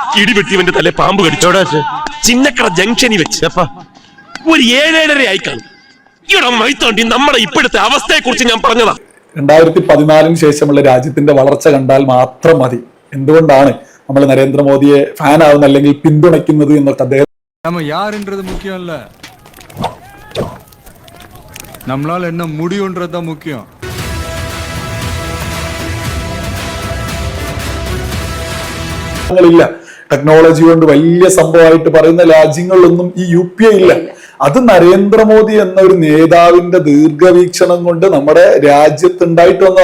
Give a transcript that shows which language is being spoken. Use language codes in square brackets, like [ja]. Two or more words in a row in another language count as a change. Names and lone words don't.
[ml] ഇടിവെട്ടിവന്റെ തലേ പാമ്പ് കടിച്ചോടാ ചിന്നക്കട ജംഗ്ഷനിൽ വെച്ച് ഒരു 7-7:30 ആയി കാണും. ഇവിടെ മൈത്തോണ്ടി നമ്മുടെ ഇപ്പോഴത്തെ അവസ്ഥയെ കുറിച്ച് ഞാൻ പറഞ്ഞതാ. 2014 ശേഷമുള്ള രാജ്യത്തിന്റെ വളർച്ച കണ്ടാൽ മാത്രം മതി എന്തുകൊണ്ടാണ് നമ്മൾ നരേന്ദ്രമോദിയെ ഫാൻ ആവുന്ന അല്ലെങ്കിൽ പിന്തുണയ്ക്കുന്നത് എന്നൊക്കെ അദ്ദേഹം [ta] யாருன்றது முக்கியம் இல்ல, நம்மளால என்ன முடியும்ன்றது தான் முக்கியம். [ml] ഇല്ല ടെക്നോളജി കൊണ്ട് വലിയ സംഭവമായിട്ട് പറയുന്ന രാജ്യങ്ങളിലൊന്നും ഈ UPI ഇല്ല. അത് നരേന്ദ്രമോദി എന്ന ഒരു നേതാവിന്റെ ദീർഘവീക്ഷണം കൊണ്ട് നമ്മുടെ രാജ്യത്ത് ഉണ്ടായിട്ട് വന്നതാ.